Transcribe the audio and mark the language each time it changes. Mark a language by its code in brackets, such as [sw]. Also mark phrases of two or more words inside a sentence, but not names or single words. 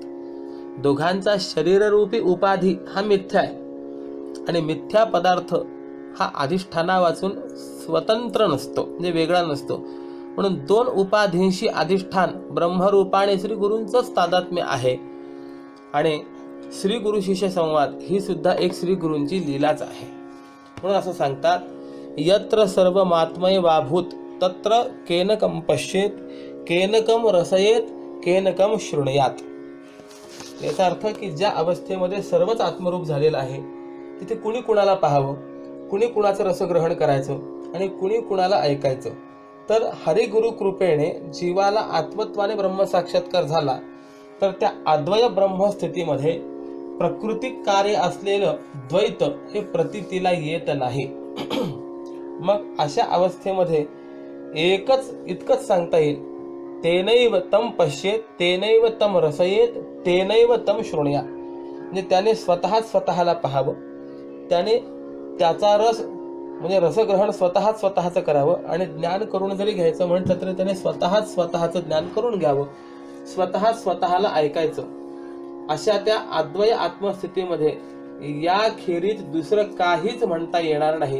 [mr] दोघांचा शरीररूपी उपाधी हा मिथ्या आहे आणि मिथ्या पदार्थ हा अधिष्ठाना वाचून स्वतंत्र नसतो, म्हणजे वेगळा नसतो. म्हणून दोन उपाधींशी अधिष्ठान ब्रह्मरूपाने श्री गुरूंचंच तादात्म्य आहे. आणि श्री गुरु शिष्य संवाद ही सुद्धा एक श्री गुरूंची लीलाच आहे. म्हणून असं सांगतात, [sa] यत्र सर्व मात्मय वाभूत तत्र केनकम पश्येत, केनकम रसयेत, केनकम शृणुयात. [mr] याचा अर्थ की ज्या अवस्थेमध्ये सर्वच आत्मरूप झालेलं आहे तिथे कुणी कुणाला पाहावं, कुणी कुणाचं रसग्रहण करायचं आणि कुणी कुणाला ऐकायचं. तर हरिगुरु कृपेने जीवाला आत्मत्वाने ब्रह्मसाक्षात्कार झाला तर त्या अद्वय ब्रह्मस्थितीमध्ये प्रकृती कार्य असलेलं द्वैत हे प्रतीतीला येत नाही. मग अशा अवस्थेमध्ये एकच इतकंच सांगता येईल, [sa] तेनैव तम पश्येत, तेनैव तम रसयेत, तेनैव तम शृणुयात. [mr] म्हणजे त्याने स्वतःला पाहावं, त्याने त्याचा रस म्हणजे रसग्रहण स्वतःचं करावं आणि ज्ञान करून जरी घ्यायचं म्हटलं तरी त्याने स्वतःचं ज्ञान करून घ्यावं, स्वतःला ऐकायचं. अशा त्या अद्वय आत्मस्थितीमध्ये या खेरीज दुसरं काहीच म्हणता येणार नाही.